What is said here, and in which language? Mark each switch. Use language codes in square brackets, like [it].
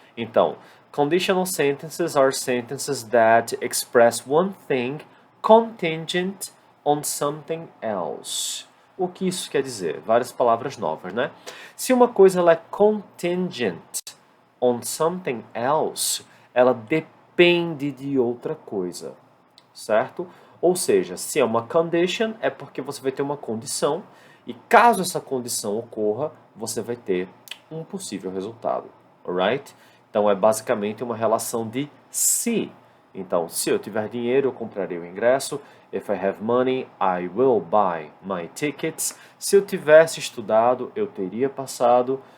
[en] Então, conditional sentences are sentences that express one thing contingent on something else. [pt] O que isso quer dizer? Várias palavras novas, né? Se uma coisa ela é [en] contingent on something else, [pt] ela depende de outra coisa, certo? Ou seja, se é uma condition, é porque você vai ter uma condição, e caso essa condição ocorra, você vai ter um possível resultado, alright? Então é basicamente uma relação de se. Então, se eu tiver dinheiro, eu comprarei o ingresso. [en] If I have money, I will buy my tickets. [pt] Se eu tivesse estudado, eu teria passado.